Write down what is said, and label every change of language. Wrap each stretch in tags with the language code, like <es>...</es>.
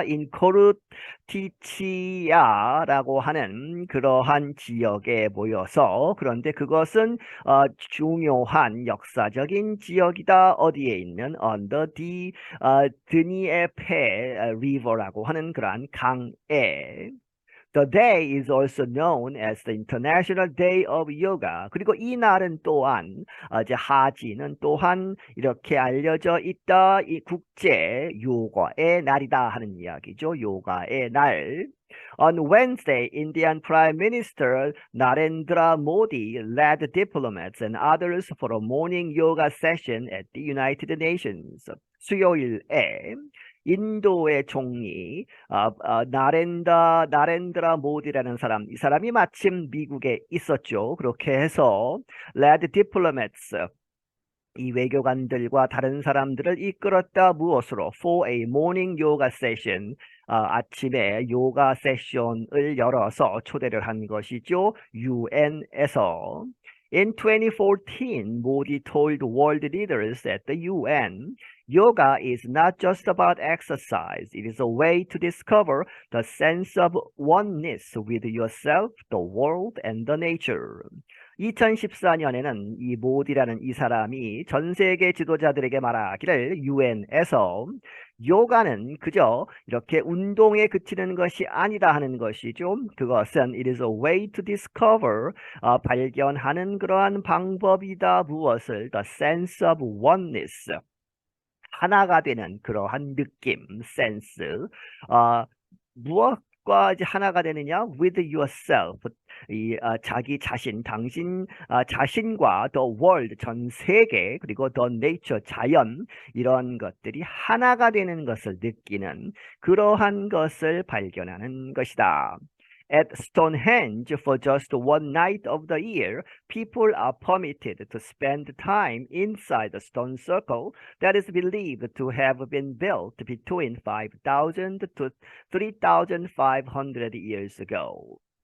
<ko>in 코르티치아라고 하는 그러한 지역에 모여서, 그런데 그것은 중요한 역사적인 지역이다. 어디에 있는</ko> <en>on the</en> <ko>드니에페 리버라고 하는 그러한 강에.</ko> <en>The day is also known as the International Day of Yoga.</en> <ko>그리고 이 날은 또한 이제 하지는 또한 이렇게 알려져 있다. 이 국제 요가의 날이다 하는 이야기죠. 요가의 날.</ko> <en>On Wednesday, Indian Prime Minister Narendra Modi led diplomats and others for a morning yoga session at the United Nations.</en> <ko>수요일에 인도의 총리 나렌드라 모디라는 사람, 이 사람이 마침 미국에 있었죠. 그렇게 해서</ko> <en>led diplomats,</en> <ko>이 외교관들과 다른 사람들을 이끌었다. 무엇으로?</ko> <en>For a morning yoga session,</en> <ko>아침에 요가 세션을 열어서 초대를 한 것이죠. UN에서.</ko> <en>In 2014, Modi told world leaders at the UN, yoga is not just about exercise. It is a way to discover the sense of oneness with yourself, the world, and the nature.</en> <ko>2014년에는 이 모디라는 이 사람이 전 세계 지도자들에게 말하기를 UN에서 요가는 그저 이렇게 운동에 그치는 것이 아니다 하는 것이죠. 그것은</ko> <en>it is a way to discover,</en> <ko>발견하는 그러한 방법이다. 무엇을?</ko> <en>The sense of oneness.</en> <ko>하나가 되는 그러한 느낌, 센스. 무엇과 이제 하나가 되느냐?</ko> <en>With yourself.</en> <ko>자기 자신, 당신 자신과</ko> <en>the world,</en> <ko>전 세계, 그리고</ko> <en>the nature,</en> <ko>자연, 이런 것들이 하나가 되는 것을 느끼는 그러한 것을 발견하는 것이다.</ko> <en>At Stonehenge, for just one night of the year, people are permitted to spend time inside the stone circle that is believed to have been built between 5,000 to 3,500 years ago.</en>